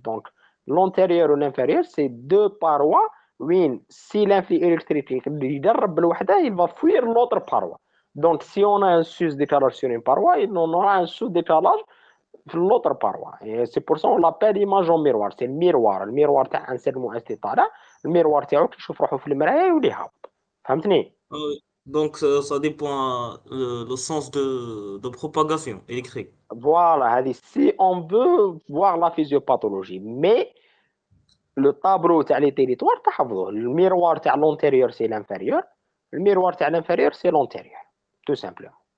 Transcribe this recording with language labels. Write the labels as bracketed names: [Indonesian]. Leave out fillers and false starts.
[French] Donc l'antérieur ou l'inférieur, c'est deux parois. Oui, si l'influx électrique [Arabic] يقرب لوحده, [French] il va fuir l'autre paroi. Donc si on a un sus-décalage sur une paroi, on aura un sous-décalage sur l'autre paroi. Et c'est pour ça qu'on l'appelle image en miroir. C'est le miroir. [Arabic] الميروار تاع انسان مؤسس طالع، الميروار تاعو كيشوف روحو في المرايه ويولي هابط. فهمتني؟ [French] Oui. Donc, ça dépend le sens de propagation électrique. Voilà, si on veut voir la physiopathologie, mais le tableau تاع les territoires [Arabic] تحفظوه. [French] Le miroir تاع l'antérieur c'est l'inférieur, le miroir تاع l'inférieur c'est l'antérieur, tout simplement.